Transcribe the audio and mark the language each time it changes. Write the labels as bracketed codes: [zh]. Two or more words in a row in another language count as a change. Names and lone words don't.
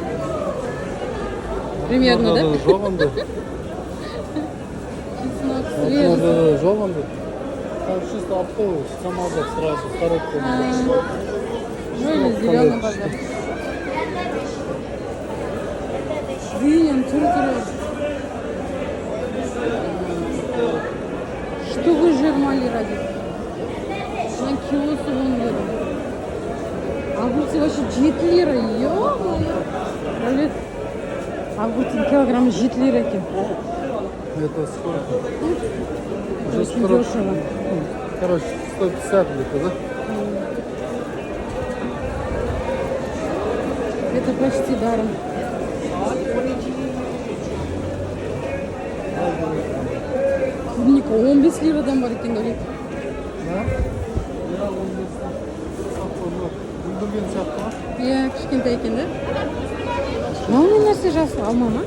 [ru] Примерно, да? [kk] Жоқ онда. Жоқ онда. [ru] Там чисто оптовый, самолет сразу, коробка. Ну или зеленый базар. Дүйен, түрі. [kk] Штука 20 лира дейді. Мына килосы 10 лира. [ru] Огурцы вообще 7 лира, ё-моё. Огурцы килограмм 7 лира екен. Это сколько? Очень дешево. Короче, 150 где-то, да? Это почти даром. [kk] Клубника 15 лирадан бар екен ойлайды. [ru] Да? Я [kk] 15. Бүлдірген сияқты ма? Иә, кішкентай екен, да? Мынау нәрсе жасыл алма ма?